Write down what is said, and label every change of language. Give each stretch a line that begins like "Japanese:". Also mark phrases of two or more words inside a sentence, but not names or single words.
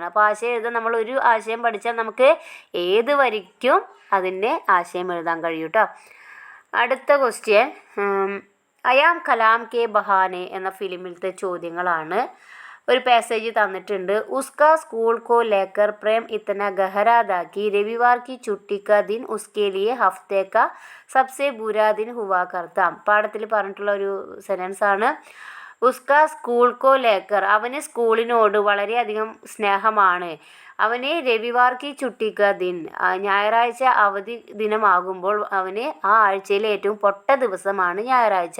Malayalam: അപ്പോൾ ആശയം എഴുതാൻ നമ്മൾ ഒരു ആശയം പഠിച്ചാൽ നമുക്ക് ഏത് വരിക്കും അതിൻ്റെ ആശയം എഴുതാൻ കഴിയും കേട്ടോ. അടുത്ത ക്വസ്റ്റ്യൻ, അയാം കലാം കെ ബഹാനെ എന്ന ഫിലിമിലത്തെ ചോദ്യങ്ങളാണ്. ഒരു പാസേജ് തന്നിട്ടുണ്ട്.
Hindi: उसका स्कूल को लेकर प्रेम इतना गहरा था कि रविवार की छुट्टी का दिन उसके लिए हफ्ते का सबसे बुरा दिन हुआ करता.
Malayalam: പാഠത്തിൽ പറഞ്ഞിട്ടുള്ള ഒരു സെൻറ്റൻസ് ആണ്.
Hindi: उसका स्कूल को लेकर,
Malayalam: അവന് സ്കൂളിനോട് വളരെയധികം സ്നേഹമാണ്. അവന്
Hindi: रविवार की छुट्टी का दिन,
Malayalam: ഞായറാഴ്ച അവധി ദിനമാകുമ്പോൾ അവന് ആ ആഴ്ചയിലെ ഏറ്റവും പൊട്ട ദിവസമാണ് ഞായറാഴ്ച.